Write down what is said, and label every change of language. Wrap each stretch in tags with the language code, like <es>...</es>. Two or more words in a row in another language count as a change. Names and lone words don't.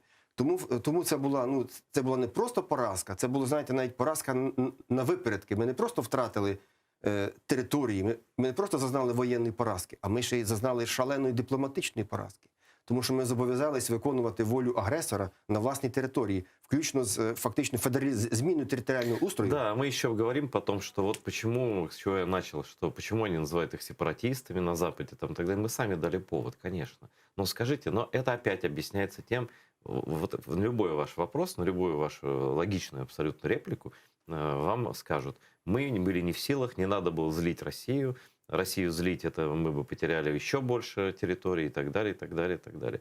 <uk>Тому це була не просто поразка, це була, знаєте, навіть поразка на випередки. Ми не просто втратили території, ми не просто зазнали воєнної поразки, а ми ще й зазнали шаленої дипломатичної поразки. Тому що ми зобов'язались виконувати волю агресора на власній території, включно з фактично зміною територіального устрою.</uk> <ru>Да, мы еще говорим потом, что вот почему, с чего я начал, что почему они называют их сепаратистами на Западе, там, тогда мы сами дали повод, конечно. Но скажите, но это опять объясняется тем, вот на любой ваш вопрос, на любую вашу логичную абсолютно реплику вам скажут, мы были не в силах, не надо было злить Россию, Россию злить, это мы бы потеряли еще больше территорий и так далее, и так далее, и так далее.</ru>